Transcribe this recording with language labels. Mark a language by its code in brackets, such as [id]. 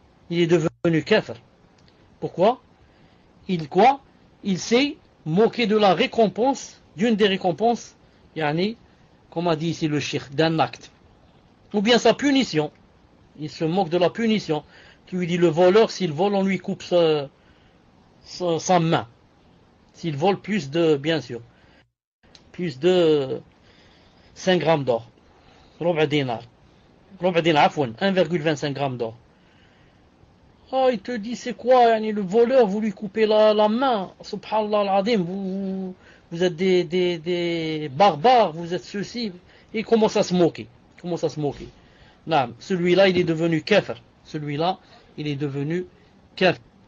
[fr] Il est devenu kafir. Pourquoi? Il s'est moqué de la récompense, d'une des récompenses, comme a dit ici le cheikh, d'un acte. Ou bien sa punition. Il se moque de la punition. Tu lui dis le voleur, s'il vole, on lui coupe sa main. S'il vole plus de, bien sûr, plus de 5 grammes d'or. [ar] ربع دينار. ربع دينار, [fr] عفوا, 1,25 grammes d'or. Oh, il te dit, c'est quoi, yani, le voleur, vous lui coupez la main. Subhanallah al-Adim, vous êtes des barbares, vous êtes ceci. Et il commence à se moquer. Non, celui-là, il est devenu kafir. Celui-là, il est devenu kafir.